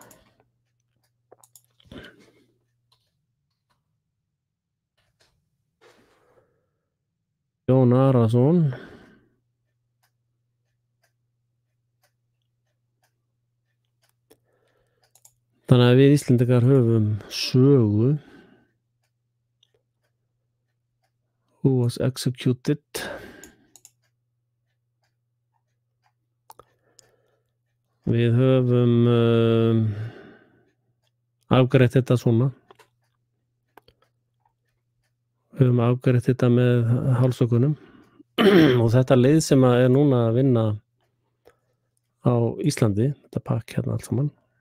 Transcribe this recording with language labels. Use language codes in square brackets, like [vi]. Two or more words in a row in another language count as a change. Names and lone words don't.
[is] Jón Arason þannig að við Íslendingar höfum sögu [en] who was executed [is] við höfum afgreitt þetta svona. Við höfum afgreitt þetta með hálsökunum og þetta lið sem er núna að vinna á Íslandi, þetta pakk hérna allt saman.